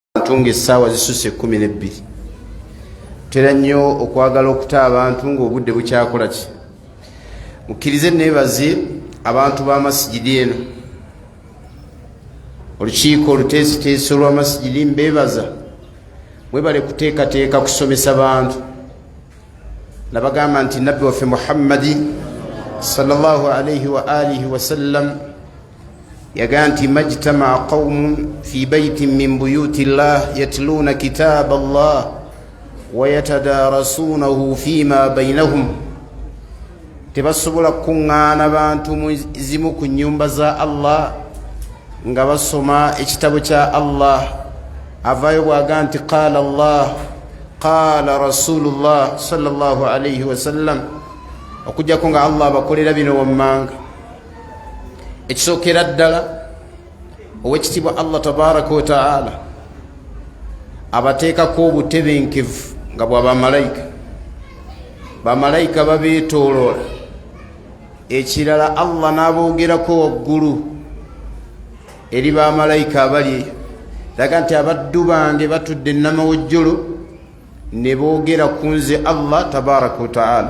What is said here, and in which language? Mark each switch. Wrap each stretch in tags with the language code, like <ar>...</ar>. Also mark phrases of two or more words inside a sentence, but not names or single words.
<lg>Ntunga essaawa zisusse 12 tera nnyo okwagala okuta abantu ng'obudde bukyakola ki mukkirize neebaze abantu b'amasigidi eno olukiiko oluteesiteesi olw'amasigidi mbeebaza mwebale kuteekateeka kusomesa bantu nabagamba nti nabbi</lg> <ar>waffe Muhammadi صلى الله عليه وآله وسلم</ar> <lg>yagaa nti</lg> <ar>ما اجتمع قوم في بيت من بيوت الله يتلون كتاب الله ويتدارسونه فيما بينهم,</ar> <lg>tebasobola kuŋŋaana bantu muzimu ku nnyumba za Allah nga basoma ekitabo kya Allah. Avaayo bwaga nti</lg> <ar>قال الله قال رسول الله صلى الله عليه وسلم,</ar> <lg>okujjako nga Allah abakolera bino wammanga. Ekisookera ddala owekitiibwa</lg> <ar>الله تبارك وتعالى</ar> <lg>abateekako obutebenkevu nga bwa bamalayika. Bamalayika babeetooloola, ekirala Allah n'aboogerako waggulu eri bamalayika abali eyo, laga nti abaddu bange batudde nnamawojjolo ne boogera ku nze</lg> <ar>الله تبارك وتعالى.</ar>